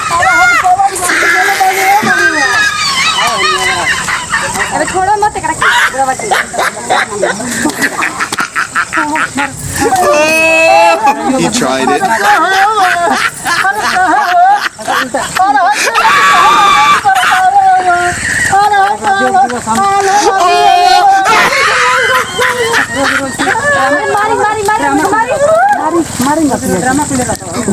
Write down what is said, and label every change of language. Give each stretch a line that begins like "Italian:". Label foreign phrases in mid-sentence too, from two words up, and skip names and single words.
Bhojpuri: अरे छोड़ो मत करा पूरा बाटे
English: He tried it.
Bhojpuri: मारी मारी मारी मारी मारी मत ड्रामा पे लगा